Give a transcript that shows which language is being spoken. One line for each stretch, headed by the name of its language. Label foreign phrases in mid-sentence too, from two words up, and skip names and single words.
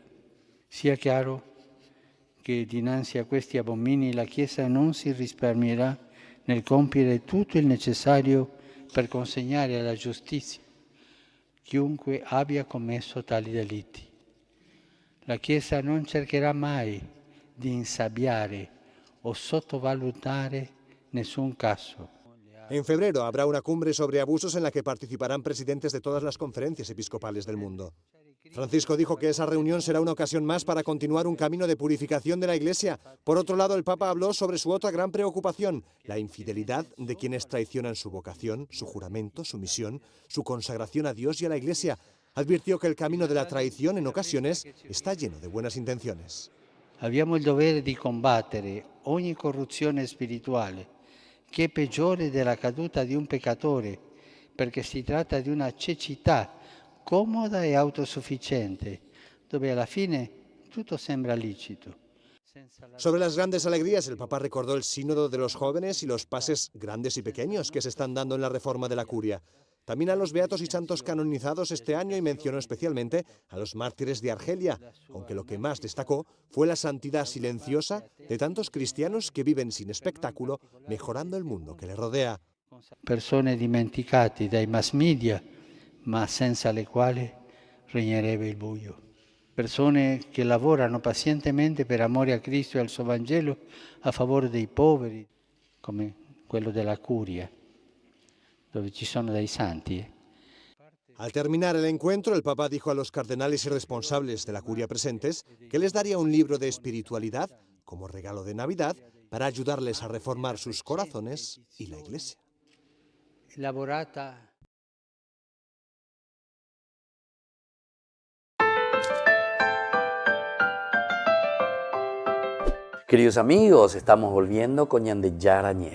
Italian: Sia chiaro che dinanzi a questi abomini la Chiesa non si risparmierà nel compiere tutto il necessario per consegnare alla giustizia chiunque abbia commesso tali delitti. La Chiesa non cercherà mai di insabbiare o sottovalutare nessun caso.
Spanish: En febrero habrá una cumbre sobre abusos en la que participarán presidentes de todas las conferencias episcopales del mundo. Francisco dijo que esa reunión será una ocasión más para continuar un camino de purificación de la Iglesia. Por otro lado, el Papa habló sobre su otra gran preocupación: la infidelidad de quienes traicionan su vocación, su juramento, su misión, su consagración a Dios y a la Iglesia. Advirtió que el camino de la traición en ocasiones está lleno de buenas intenciones.
Italian: Abbiamo il dovere di combattere ogni corruzione spirituale, che è peggiore della caduta di un peccatore, perché si tratta di una cecità comoda e autosufficiente, dove alla fine tutto sembra licito.
Spanish: Sobre las grandes alegrías, el Papa recordó el sínodo de los jóvenes y los pases grandes y pequeños que se están dando en la reforma de la curia. También a los beatos y santos canonizados este año, y mencionó especialmente a los mártires de Argelia, aunque lo que más destacó fue la santidad silenciosa de tantos cristianos que viven sin espectáculo, mejorando el mundo que les rodea.
Italian: Persone dimenticate dai mass media, ma senza le quali regnerebbe il buio. Persone che lavorano pazientemente per amore a Cristo e al suo Vangelo a favore dei poveri, come quello della curia, dove ci sono dei santi.
Spanish: Al terminar el encuentro, el Papa dijo a los cardenales y responsables de la curia presentes que les daría un libro de espiritualidad como regalo de Navidad para ayudarles a reformar sus corazones y la Iglesia.
Italian: Elaborata.
Spanish: Queridos amigos, estamos volviendo con Ñande Yarañé.